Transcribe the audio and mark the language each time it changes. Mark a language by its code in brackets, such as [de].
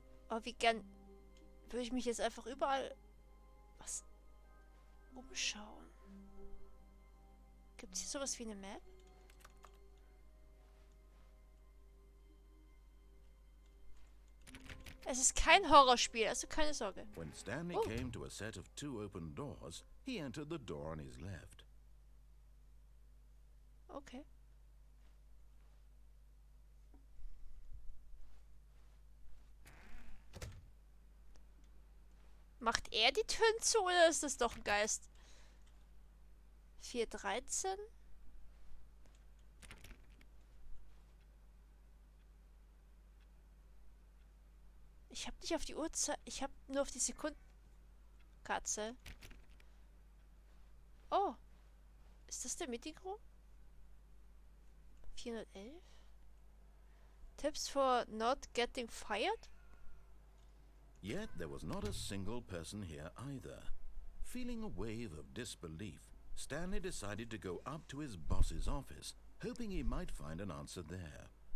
[de] Oh, wie gern würde ich mich jetzt einfach überall was umschauen. Gibt es hier sowas wie eine Map? Es ist kein Horrorspiel, also keine Sorge. [en] When Stanley came to a set of 2 open doors, he entered the door on his left. Okay. [de] Macht er die Türen zu oder ist das doch ein Geist? 413? Ich habe nicht auf die Uhrzeit. Ich habe nur auf die Sekundenkatze. Oh. Ist das der Meeting Room? 411? [en] Tips for not getting fired? Yet there was not a single person here either. Feeling a wave of disbelief, Stanley decided to go up to his boss's office, hoping he might find an answer there.